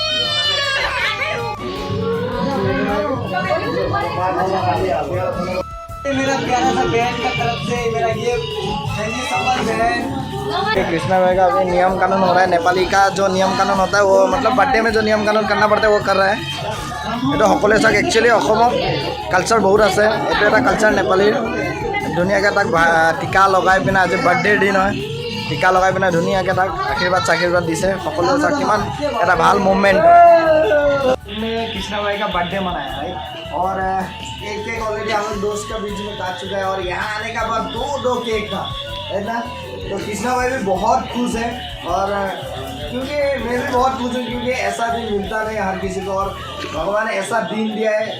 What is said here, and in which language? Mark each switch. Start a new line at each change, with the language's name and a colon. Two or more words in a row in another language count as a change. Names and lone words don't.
Hindi: मेरा प्यारा सा बहन का तरफ से मेरा ये संबंध है। कृष्णा भाई का अभी नियम कानून हो रहा है। नेपाली का जो नियम कानून होता है वो मतलब बर्थडे में जो नियम कानून करना पड़ता है वो कर रहा है।
Assamese: ये সকলোৱে চাওক একচুৱেলি অসমত কালচাৰ বহুত আছে। এইটো এটা কালচাৰ নেপালীৰ ধুনীয়াকৈ তাক টিকা লগাই পিনে আজি বাৰ্থডেৰ দিন হয়। টিকা লগাই পিনে ধুনীয়াকৈ তাক আশীৰ্বাদ দিছে। সকলোৱে চাওক কিমান এটা ভাল মুভমেণ্ট।
Hindi: कृष्णा भाई का बर्थडे मनाया राइट और एक
English: cake already
Hindi: हम लोग दोस्त का बीच में काट चुका है और यहाँ आने का बाद दो केक था है ना। तो कृष्णा भाई भी बहुत खुश है और क्योंकि मैं भी बहुत खुश हूँ क्योंकि ऐसा दिन मिलता नहीं हर किसी को और भगवान ने ऐसा दिन दिया है।